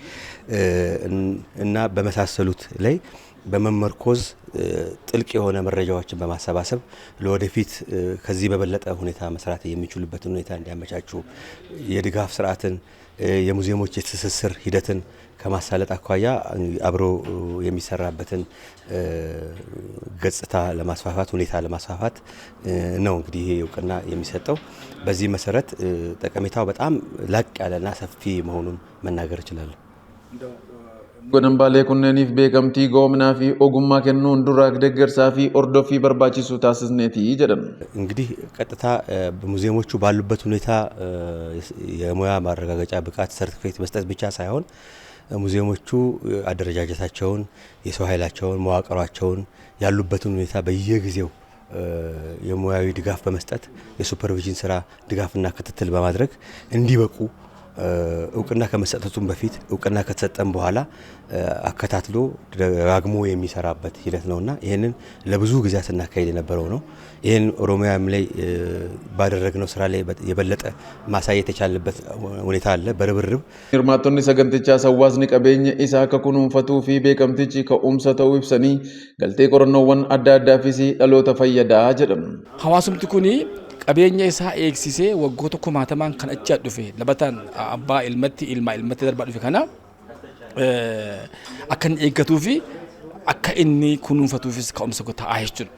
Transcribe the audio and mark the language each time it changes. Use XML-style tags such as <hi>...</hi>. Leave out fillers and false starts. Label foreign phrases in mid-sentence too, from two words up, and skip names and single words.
<am>እና በመሳሰሉት ላይ በመመርኮዝ ጥልቅ የሆነ መረጃዎችን በማሰባሰብ ለወደፊት ከዚህ በበለጠ ሁኔታ መስራት የሚችሉበትን ሁኔታ እንዲያመቻቹ የድጋፍ ስርዓትን የሙዚየሞች የትስስር ሂደትን ከማሳለጥ አኳያ አብሮ የሚሰራበትን ገጽታ ለማስፋፋት ሁኔታ ለማስፋፋት ነው እንግዲህ ይሄ እውቅና የሚሰጠው። በዚህ መሰረት ጠቀሜታው በጣም ላቅ ያለና ሰፊ መሆኑን መናገር ይችላል።</am> <om>godambaalee kunneeniif beekamtii goomnaa fi ogummaa kennuun dura deeggarsaa fi ordofii barbaachisu taasisneeti jedhan</om> <am>እንግዲህ ቀጥታ በሙዚየሞቹ ባሉበት ሁኔታ የሙያ ማረጋገጫ ብቃት ሰርቲፊኬት መስጠት ብቻ ሳይሆን ሙዚየሞቹ አደረጃጀታቸውን የሰው ኃይላቸውን መዋቅራቸውን ያሉበትን ሁኔታ በየጊዜው የሙያዊ ድጋፍ በመስጠት የሱፐርቪዥን ስራ ድጋፍና ክትትል በማድረግ እንዲበቁ እውቅና ከመሰጠቱም በፊት እውቅና ከተሰጠም በኋላ አከታትሎ ደጋግሞ የሚሰራበት ሂደት ነውና ይሄንን ለብዙ ጊዜያት እናካሄድ የነበረው ነው። ይሄን ኦሮሚያም ላይ ባደረግነው ስራ ላይ የበለጠ ማሳየት የቻለበት ሁኔታ አለ። በርብርብ</am> <om>hirmaattonni sagantichaa hawaasni qabeenya isaa akka kunuunfatuu fi beekamtichi ka'umsa ta'uu ibsanii galtee qorannoowwan adda addaafis dhaloota fayyadaa jedhan. Hawaasumti kuni qabeenya isaa eegsisee waggoota kumaatamaan kan achi dhufe labataan abbaa ilmatti darbaa dhufe kana akka inni eeggatuu fi akka inni kunuunfatuufis ka'umsa ta'aa jechuudha.</om>